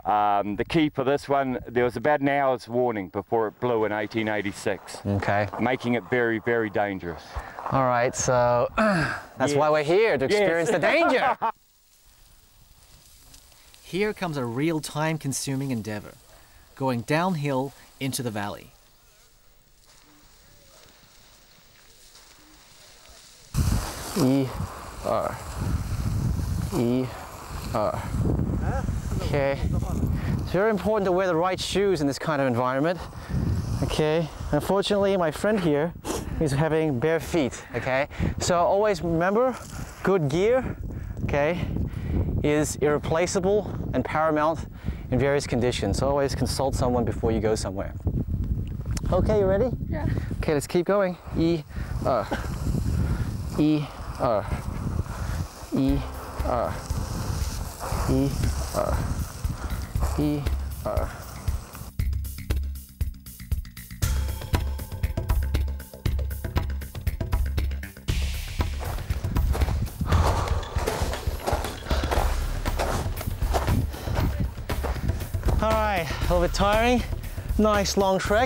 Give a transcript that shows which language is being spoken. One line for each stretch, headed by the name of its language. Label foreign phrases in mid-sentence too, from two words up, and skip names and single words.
English: The key for this one, there was about an hour's warning before it blew in 1886. Okay. Making it very, very dangerous. All right, so that's why we're here, to experience the danger. Here comes a real time-consuming endeavor, going downhill into the valley. E-R. E-R. Okay. It's very important to wear the right shoes in this kind of environment. Okay. Unfortunately, my friend here is having bare feet. Okay. So always remember, good gear, okay, is irreplaceable and paramount in various conditions. So always consult someone before you go somewhere. Okay, you ready? Yeah. Okay, let's keep going. E-R. E-R. E-R. E-R. E-R. All right, a little bit tiring, nice long trek.